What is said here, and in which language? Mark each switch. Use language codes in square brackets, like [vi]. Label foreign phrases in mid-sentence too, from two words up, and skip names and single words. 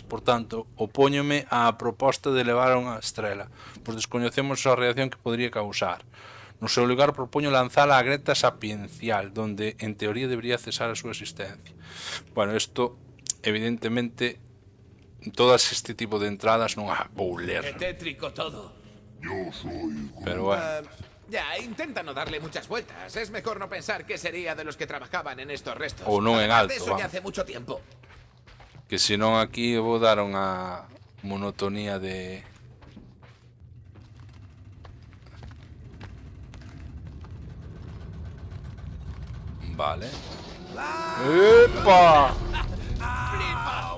[gl] Por tanto, opóñome á proposta de levar a unha estrela, pois descoñecemos a reacción que podría causar. No seu lugar, propoño lanzala á Greta Sapiencial, donde, en teoría, debería cesar a súa existencia. Bueno, isto, evidentemente, todas este tipo de entradas non a vou ler. [es] ¡Qué tétrico todo! Yo soy Groot. Pero bueno... Ya, intenta no darle muchas vueltas. Es mejor no pensar qué sería de los que trabajaban en estos restos. [gl] Ou non en [es] Además alto, de eso ya hace mucho tiempo. [gl] Que senón aquí vou dar unha monotonía de... Vale. [es] ¡Epa! ¡Flipa!